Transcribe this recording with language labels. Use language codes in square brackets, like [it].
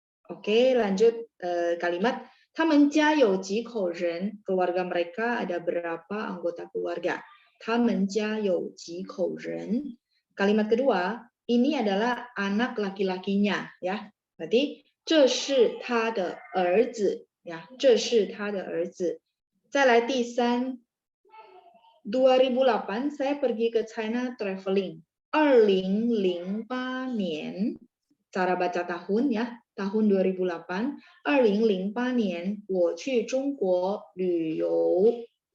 [id] Oke, lanjut kalimat [zh] 他们家有几口人, [id] keluarga mereka ada berapa anggota keluarga. [zh] 他们家有几口人. [id] Kalimat kedua, ini adalah anak laki-lakinya ya. Berarti [zh] 这是他的儿子 ya, 这是他的儿子. 再来第三 [id] 2008 saya pergi ke China traveling. 2008 年 cara baca tahun ya, tahun 2008. [zh] 2008年我去中国旅游.